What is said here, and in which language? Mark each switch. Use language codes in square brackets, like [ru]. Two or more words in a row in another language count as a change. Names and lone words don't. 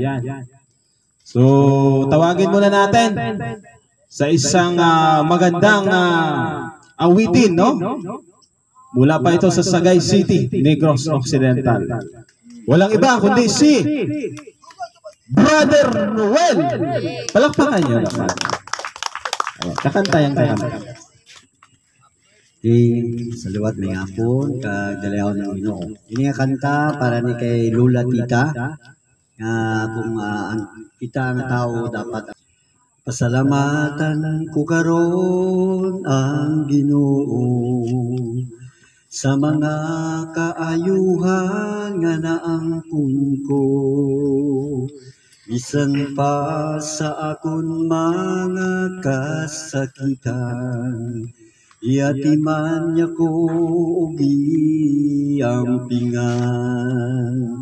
[tl] So, tawagin muna natin sa isang magandang awitin, no? Mula pa ito sa Sagay City, Negros Occidental. Walang iba kundi si Brother Noel. Palakpakan niyo naman. Ayan, kakanta yung kakanta. [hil] Sa liwat may hapon, kagdalayaw ng Ginoo. Ini nga kanta para ni kay Lula Tita. Kung kita ang tao dapat pasalamatan ko karon ang Ginoo sa mga kaayuhan nga naangkon ko. Bisan pa sa akon mga kasakitan, iatiman niya ko giampingan.